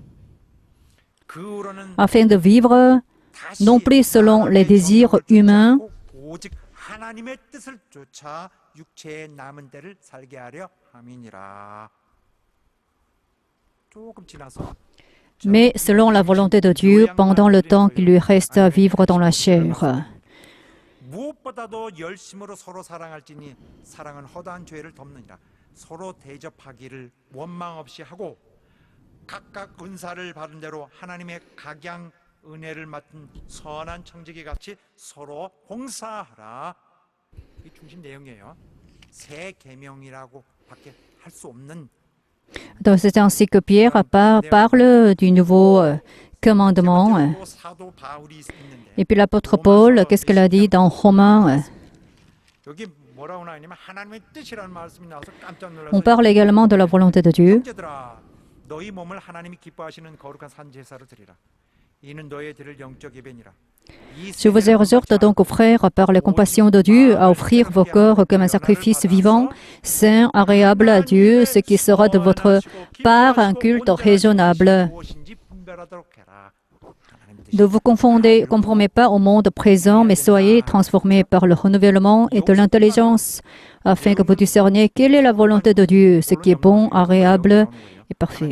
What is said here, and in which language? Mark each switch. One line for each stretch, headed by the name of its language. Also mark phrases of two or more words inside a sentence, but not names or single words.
French: afin de vivre non plus selon les désirs humains, mais selon la volonté de Dieu pendant le temps qu'il lui reste à vivre dans la chair.
Korean: 무엇보다도 열심으로 서로 사랑할지니 사랑은 허다한 죄를 덮느니라. 서로 대접하기를 원망 없이 하고 각각 은사를 받은 대로 하나님의 각양 은혜를 맡은 선한 청지기 같이 서로 봉사하라. 이 중심 내용이에요. 새 계명이라고 밖에 할 수 없는.
French: Donc c'est ainsi que Pierre parle du nouveau commandement.
Korean: 또 사도 바울이 있는데
French: Et puis l'apôtre Paul, qu'est-ce qu'il a dit dans Romains?
Korean: 여기 뭐라고 나오냐면 하나님의 뜻이라는 말씀이 나와서 깜짝 놀라서
French: On parle également de la volonté de Dieu.
Korean: 형제들아 너희 몸을 하나님이 기뻐하시는 거룩한 산 제사로 드리라. 이는 너희의 드릴 영적 예배니라.
French: Je vous exhorte donc, aux frères, par la compassion de Dieu, à offrir vos corps comme un sacrifice vivant, saint, agréable à Dieu, ce qui sera de votre part un culte raisonnable. Ne vous conformez pas au monde présent, mais soyez transformés par le renouvellement et de l'intelligence, afin que vous discerniez quelle est la volonté de Dieu, ce qui est bon, agréable et parfait.